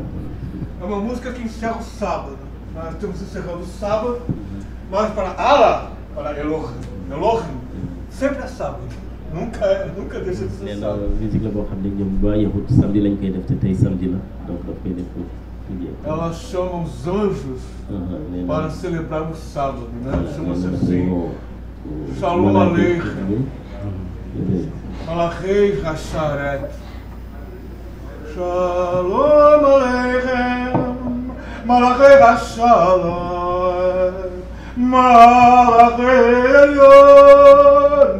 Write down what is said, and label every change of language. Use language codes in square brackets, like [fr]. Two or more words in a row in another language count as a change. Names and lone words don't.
[pt] É uma música que encerra o sábado. Nós estamos encerrando o sábado, mas para Allah, para Elohim, sempre é sábado. Nunca deixa de ser sábado. Ela chama os anjos para celebrar o sábado, né? Chama-se assim. [he] שלום עליכם. מלאכי השרת. שלום עליכם. מלאכי השלום. מלאכי עליון.